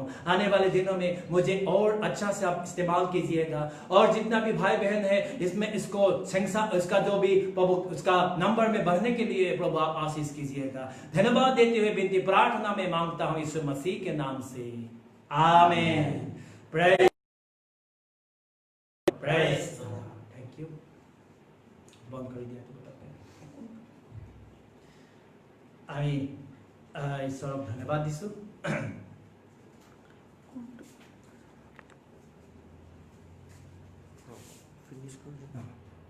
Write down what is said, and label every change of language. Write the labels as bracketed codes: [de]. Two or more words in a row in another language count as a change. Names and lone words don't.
[hi] आने वाले दिनों में मुझे और अच्छा से आप इस्तेमाल कीजिएगा, और जितना भी भाई बहन है इसमें इसको इसका जो भी प्रभु उसका नंबर में बढ़ने के लिए प्रभु आप आशीष कीजिएगा। धन्यवाद देते हुए विनती प्रार्थना में मांगता हूं यीशु मसीह के नाम से, आमीन। [en] Praise the Lord. Thank you. [hi] बंद कर दिया तो बताते हैं। [as] আমি ঈশ্বরক ধন্যবাদ দিছো। ফিনিশ কৰি